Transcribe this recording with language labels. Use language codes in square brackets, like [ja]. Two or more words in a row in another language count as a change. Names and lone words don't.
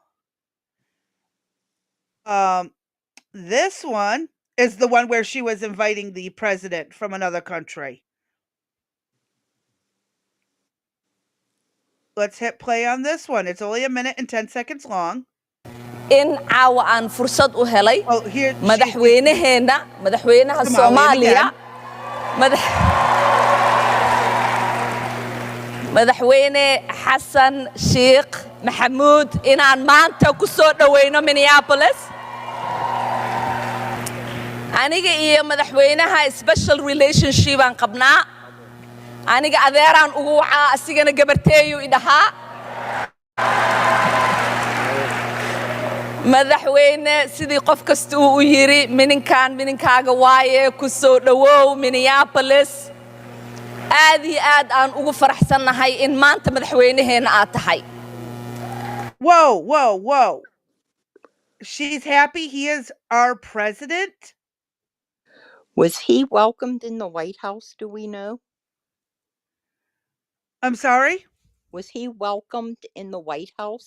[en] This one is the one where she was inviting the president from another country. Let's hit play on this one. It's only 1 minute and 10 seconds long. [so] in caawa aan fursad u helay [en] Oh, here [so] madaxweynaha Soomaaliya madaxweyne Xasan Sheekh Maxamuud inaan maanta ku soo dhaweyno Minneapolis aniga iyo madaxweynaha [en] special relationship [so] aan qabnaa aniga adeeraan ugu wacaa asigana gabarteeyu idhahaa madaxweyne sidii qof kasta uu u yiri mininkaaga waaye ku soo dhawow Minneapolis aad iyo aad aan ugu faraxsanahay in maanta madaxweynaheena aad tahay. [en] Whoa. She's happy he is our president? Was he welcomed in the White House, do we know? I'm sorry? Was he welcomed in the White House?